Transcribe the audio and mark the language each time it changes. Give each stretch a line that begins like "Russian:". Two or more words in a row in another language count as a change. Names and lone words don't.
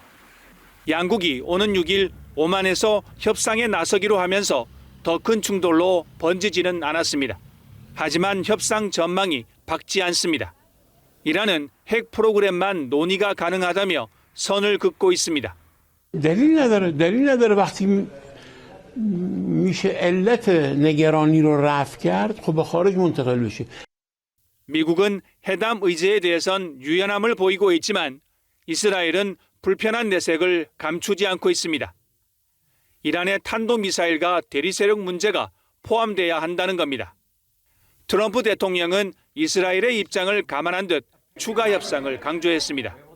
Korean: 양국이 오는 6일 오만에서 협상에 나서기로 하면서 더 큰 충돌로 번지지는 않았습니다. 하지만 협상 전망이 밝지 않습니다. 이란은 핵 프로그램만 논의가 가능하다며 선을 긋고 있습니다.
Persian: دلیل نداره وقتی میشه علت نگرانی رو رفع کرد خب به خارج منتقل بشه.
Korean: 미국은 회담 의제에 대해선 유연함을 보이고 있지만 이스라엘은 불편한 내색을 감추지 않고 있습니다. 이란의 탄도미사일과 대리세력 문제가 포함돼야 한다는 겁니다. 트럼프 대통령은 이스라엘의 입장을 감안한 듯 추가 협상을 강조했습니다.